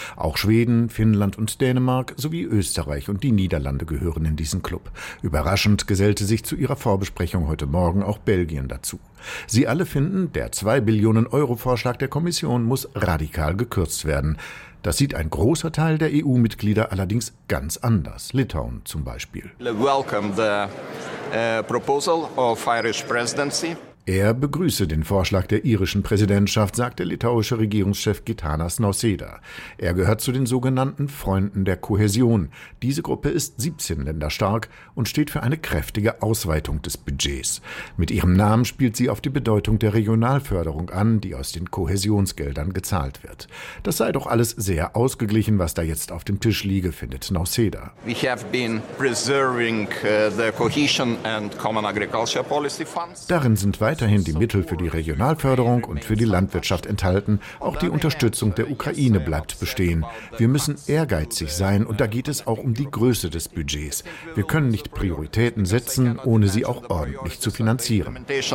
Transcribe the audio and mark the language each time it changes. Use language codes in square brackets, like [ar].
[de] Auch Schweden, Finnland und Dänemark sowie Österreich und die Niederlande gehören in diesen Club. Überraschend gesellte sich zu ihrer Vorbesprechung heute Morgen auch Belgien dazu. Sie alle finden, der 2-Billionen-Euro-Vorschlag der Kommission muss radikal gekürzt werden. Das sieht ein großer Teil der EU-Mitglieder allerdings ganz anders. Litauen zum Beispiel. [en] Welcome the proposal of Irish Presidency. [de] Er begrüße den Vorschlag der irischen Präsidentschaft, sagt der litauische Regierungschef Gitanas Nauseda. Er gehört zu den sogenannten Freunden der Kohäsion. Diese Gruppe ist 17 Länder stark und steht für eine kräftige Ausweitung des Budgets. Mit ihrem Namen spielt sie auf die Bedeutung der Regionalförderung an, die aus den Kohäsionsgeldern gezahlt wird. Das sei doch alles sehr ausgeglichen, was da jetzt auf dem Tisch liege, findet Nauseda. [en] We have been preserving the cohesion and common agriculture policy funds. [de] Darin sind weiterhin die Mittel für die Regionalförderung und für die Landwirtschaft enthalten. Auch die Unterstützung der Ukraine bleibt bestehen. Wir müssen ehrgeizig sein und da geht es auch um die Größe des Budgets. Wir können nicht Prioritäten setzen, ohne sie auch ordentlich zu finanzieren.